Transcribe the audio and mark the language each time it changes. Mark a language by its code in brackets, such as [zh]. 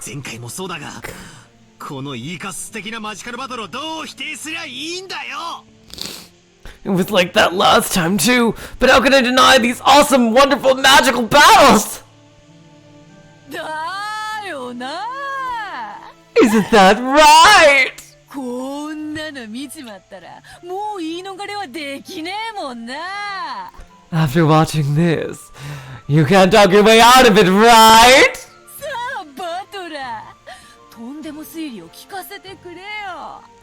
[ja] 前回もそうだが、このイーカス的なマジカルバトルをどう否定すりゃいいんだよ。 [en] It was like that last time too, but how can I deny these awesome, wonderful, magical battles? [ja] だよな。 [en] Isn't that right? [ja] こんなの見ちまったらもう言い逃れはできねえもんな。 [en] After watching this, you can't talk your way out of it, right? [ja] さあバトラー、とんでも推理を聞かせてくれよ。